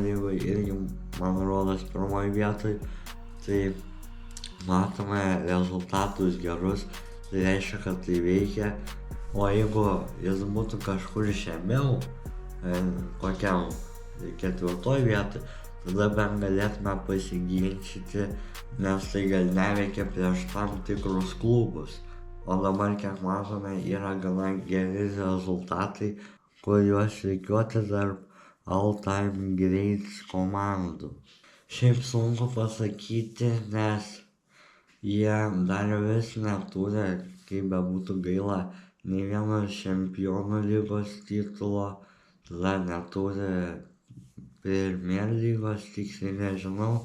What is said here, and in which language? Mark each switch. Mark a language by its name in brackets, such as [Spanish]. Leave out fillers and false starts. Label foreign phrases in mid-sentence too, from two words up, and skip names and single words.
[Lithuanian] lygoje irgi, man rodos, pirmoje vietoje, tai matome rezultatus gerus, tai reiškia, kad tai veikia, o jeigu jis būtų kažkur žemiau, kokiam 4 vietoj, tada bent galėtume pasiginčyti, nes tai gal neveikia prieš tam tikrus klubus. O dabar, kiek matome, yra gana geri rezultatai, kuriuos reikiuoti tarp [English] all-time greats [Lithuanian] komandų. Šiaip sunku pasakyti, nes jie dar vis neturi, kaip bebūtų gaila, nei vieno čempionų lygos titulo, tada neturi Premier lygos, tiksliai nežinau.